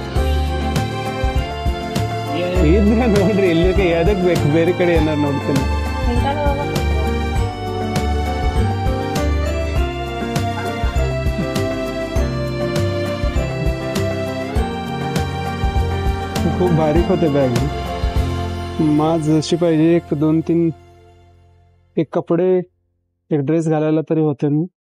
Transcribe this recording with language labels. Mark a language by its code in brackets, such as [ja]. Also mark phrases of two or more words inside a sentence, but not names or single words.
[kn] ಇದ್ರೆ ನೋಡ್ರಿ, ಇಲ್ಲಿ ಎದಕ್ಕೆ ಬೇಕು, ಬೇರೆ ಕಡೆ ಏನಾರು ನೋಡ್ತೀನಿ। [mr] खूप बारीक होते बॅग. माज जशी पाहिजे 1 2 3 एक कपडे एक ड्रेस घालायला तरी होते ना.